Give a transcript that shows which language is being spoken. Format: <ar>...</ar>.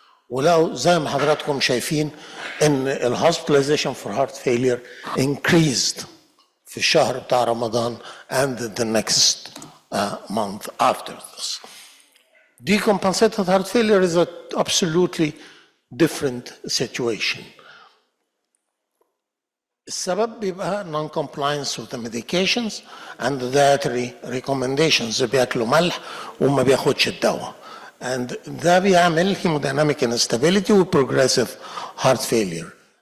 <ar>ولو زي ما حضراتكم شايفين ان</ar> <en>الهوسبيتاليزيشن for heart failure increased</en> <ar>في الشهر بتاع رمضان</ar> <en>and the next month after this. Decompensated heart failure is an absolutely different situation.</en> <ar>السبب بيبقى</ar> <en>non-compliance with the medications and the dietary recommendations.</en> <ar>بياكلوا ملح وما بياخدش الدواء.</ar> <en>And</en> <ar>ده بيعمل</ar> <en>hemodynamic instability و progressive heart failure.</en>